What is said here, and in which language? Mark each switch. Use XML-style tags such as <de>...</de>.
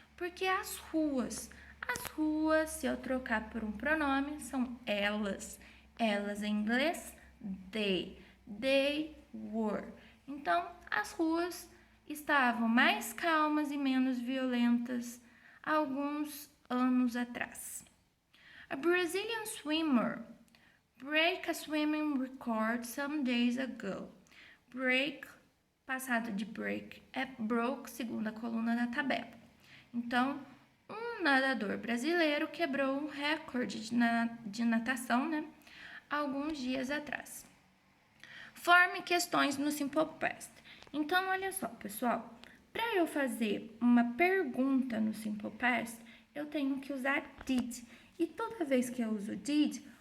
<pt>Porque as ruas, se eu trocar por um pronome, são elas. Elas em inglês,</pt> <en>they were.</en> <pt>Então, as ruas estavam mais calmas e menos violentas alguns anos atrás.</pt> <en>A Brazilian swimmer break a swimming record some days ago.</en> <pt>Break, passado de break, é broke, segunda coluna da tabela. Então, um nadador brasileiro quebrou um recorde de natação, né, alguns dias atrás. Forme questões no Simple Past. Então, olha só, pessoal, para eu fazer uma pergunta no Simple Past, eu tenho que usar did. E toda vez que eu uso did,</pt>